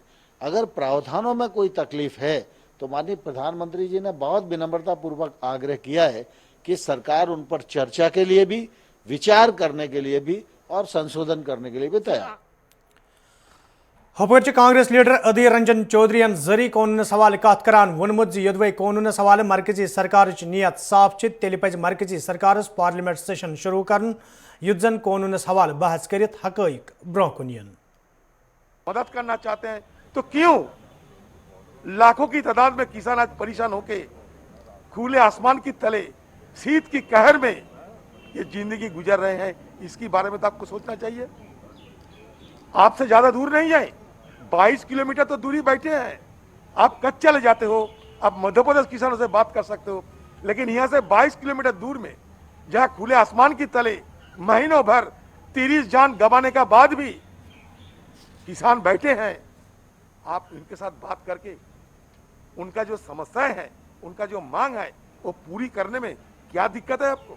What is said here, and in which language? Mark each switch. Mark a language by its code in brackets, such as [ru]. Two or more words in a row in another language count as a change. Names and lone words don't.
[hi] अगर प्रावधानों में कोई तकलीफ है तो माननीय प्रधानमंत्री जी ने बहुत विनम्रता पूर्वक आग्रह किया है कि सरकार उन पर चर्चा के लिए भी, विचार करने के लिए भी और संशोधन करने के लिए भी तैयार। [ks] हपर [en] Congress leader [ks] अधीर रंजन चौधरी जरी कानून हवाले कत करान वोनमुत योदवे कानून हवाले मरकजी सरकार नीयत साफ तेल पज मरकजी सरकार [en] parliament session [ks] शुरू कर युद्ध जन कानून हवाले बहस कर हकैक ब्रोह कुन यन। [hi] मदद करना चाहते हैं तो क्यों लाखों की तादाद में किसान आज परेशान होके खुले आसमान की तले शीत की कहर में ये जिंदगी गुजर रहे हैं, इसके बारे में तो आपको सोचना चाहिए। आपसे ज्यादा दूर नहीं है, 22 किलोमीटर तो दूरी बैठे हैं, आप कच्छ चले जाते हो, आप मध्य प्रदेश किसानों से बात कर सकते हो, लेकिन यहां से 22 किलोमीटर दूर में जहां खुले आसमान की तले महीनों भर 30 जान गंवाने का बाद भी किसान बैठे हैं, आप इनके साथ बात करके उनका जो समस्याएं हैं, उनका जो मांग है वो पूरी करने में क्या दिक्कत है आपको?